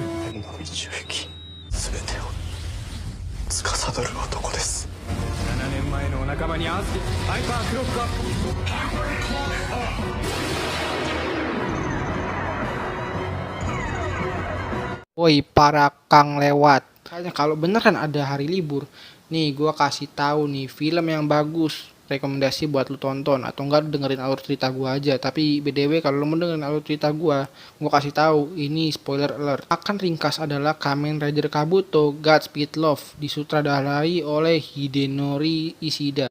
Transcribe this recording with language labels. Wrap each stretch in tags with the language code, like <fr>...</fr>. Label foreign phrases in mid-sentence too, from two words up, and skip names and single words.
<ja>天の道を行き全てを司る男です。 7年前のお仲間に合わせてハイパークロックアップ。</ja> <id>Woi para Kang lewat. Kayaknya kalau bener kan ada hari libur. Nih gua kasih tahu nih film yang bagus. Rekomendasi buat lu tonton atau enggak dengerin alur cerita gua aja. Tapi BTW kalau lu mau dengerin alur cerita gua kasih tahu ini</id> <en>spoiler alert.</en> <id>Akan ringkas adalah Kamen Rider Kabuto Godspeed Love disutradarai oleh Hidenori Ishida.</id>